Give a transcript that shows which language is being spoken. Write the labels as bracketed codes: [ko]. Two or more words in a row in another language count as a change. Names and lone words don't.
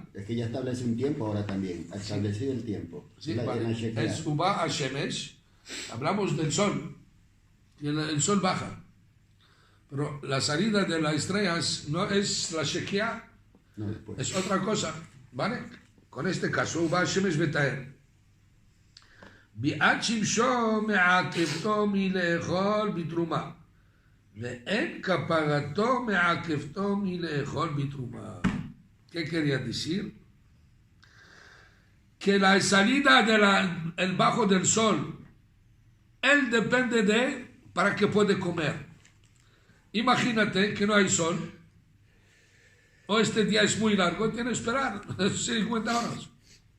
[es] Es que ya establece un tiempo ahora también, ha establecido el tiempo. Sí, La- vale. en la Shekiah. Es [he] ובא השמש. [es] Hablamos del sol. Y el sol baja. Pero la salida de las estrellas no es la Shekiah, No, después. es otra cosa, ¿vale? Con este caso, [he] ובא השמש וטהר. ביאת שמשו מעכבתו מלאכול בתרומה, ואין כפרתו מעכבתו מלאכול בתרומה. [es] ¿Qué quería decir? Que la salida del bajo del sol, él depende de para que puede comer. Imagínate que no hay sol, o este día es muy largo, tiene que esperar 50 horas.